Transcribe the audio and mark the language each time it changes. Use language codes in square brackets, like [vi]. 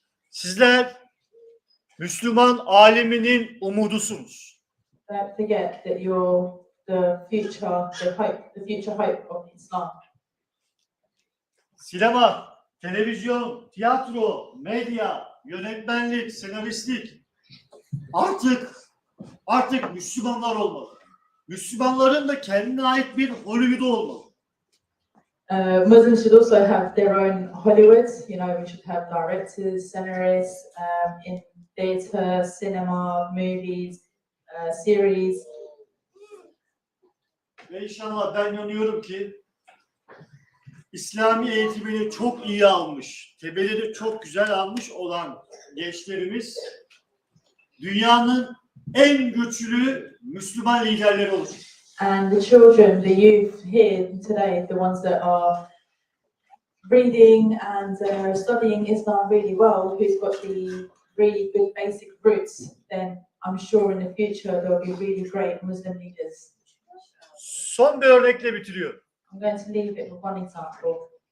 [tr] Sizler Müslüman aleminin umudusunuz. [en] Don't forget that you're the future hope of Islam. [tr] Sinema, televizyon, tiyatro, medya, yönetmenlik, senaristlik artık Müslümanlar olmalı. Müslümanların da kendine ait bir Hollywood olmalı. [en] Muslims should also have their own Hollywood. We should have directors, scenarists in theatre, cinema, movies, series. [tr] Ve inşallah ben inanıyorum ki İslami eğitimini çok iyi almış, temelini çok güzel almış olan gençlerimiz dünyanın en güçlü Müslüman liderleri olur. [en] And the children, the youth here today, the ones that are reading and studying Islam really well, who's got the really good basic roots, then I'm sure in the future there will be really great Muslim leaders. [tr] Son bir örnekle bitiriyorum. [en] I'm going to leave it with one example.